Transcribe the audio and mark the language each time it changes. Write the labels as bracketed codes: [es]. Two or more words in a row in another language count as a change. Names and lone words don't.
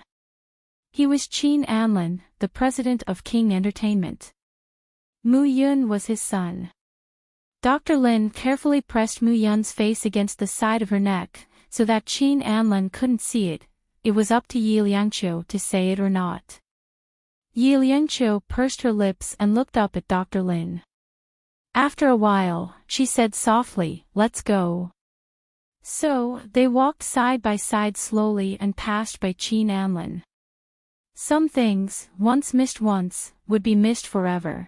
[en] He was Qin Anlin, the president of King Entertainment. Mu Yun was his son. Dr. Lin carefully pressed Mu Yun's face against the side of her neck, so that Qin Anlin couldn't see it. It was up to Yi Liangqiu to say it or not. Yi Liangqiu pursed her lips and looked up at Dr. Lin. After a while, she said softly, "Let's go." So, they walked side by side slowly and passed by Qin Anlin. Some things, once missed once, would be missed forever.